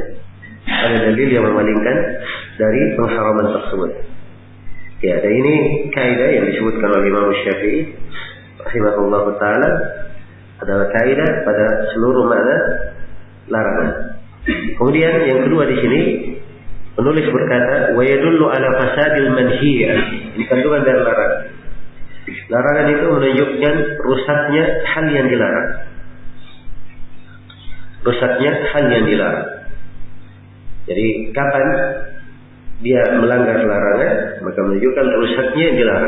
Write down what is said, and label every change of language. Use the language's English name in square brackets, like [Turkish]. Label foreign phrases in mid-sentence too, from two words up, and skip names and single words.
[Indonesian] Ada dalil yang memalingkan dari pengharaman tersebut. Ya, dan ini kaidah yang disebutkan oleh Imam Syafi'i [Arabic] رحمه الله تعالى [Indonesian] adalah kaidah pada seluruh makna larangan. Kemudian yang kedua di sini penulis berkata [Arabic] ويدل على فساد المنهي. [Indonesian] Ini kandungan dari larangan. Larangan itu menunjukkan rusaknya hal yang dilarang. Rusaknya hal yang dilarang. Jadi kapan dia melanggar larangan, maka menunjukkan rusaknya yang dilarang.